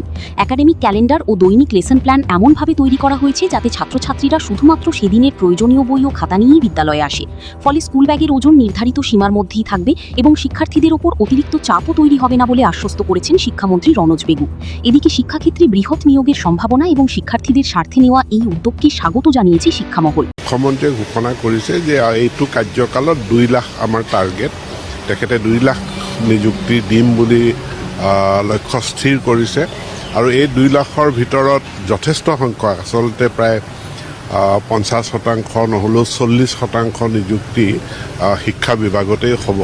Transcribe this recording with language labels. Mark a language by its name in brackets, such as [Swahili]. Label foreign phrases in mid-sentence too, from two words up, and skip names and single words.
[Bangla] একাডেমিক ক্যালেন্ডার ও দৈনিক লেসন প্ল্যান এমনভাবে তৈরি করা হয়েছে যাতে ছাত্রছাত্রীরা শুধুমাত্র সেদিনের প্রয়োজনীয় বই ও খাতা নিয়েই বিদ্যালয়ে আসে। ফলে স্কুল ব্যাগের ওজন নির্ধারিত সীমার মধ্যেই থাকবে এবং শিক্ষার্থীদের ওপর অতিরিক্ত চাপও তৈরি হবে না বলে আশ্বস্ত করেছেন শিক্ষামন্ত্রী রনোজ বেগু। এদিকে শিক্ষাক্ষেত্রে বৃহৎ নিয়োগের সম্ভাবনা এবং শিক্ষার্থীদের স্বার্থে নেওয়া এই উদ্যোগকে স্বাগত জানিয়েছে শিক্ষামহল। [Assamese] মুখ্যমন্ত্ৰীয়ে ঘোষণা কৰিছে যে এইটো কাৰ্যকালত 2 লাখ আমাৰ টাৰ্গেট, তেখেতে 2 লাখ নিযুক্তি দিম বুলি লক্ষ্য স্থিৰ কৰিছে। আৰু এই 2 লাখৰ ভিতৰত যথেষ্ট সংখ্যক, আচলতে প্ৰায় 50% নহ'লেও 40% নিযুক্তি শিক্ষা বিভাগতেই হ'ব।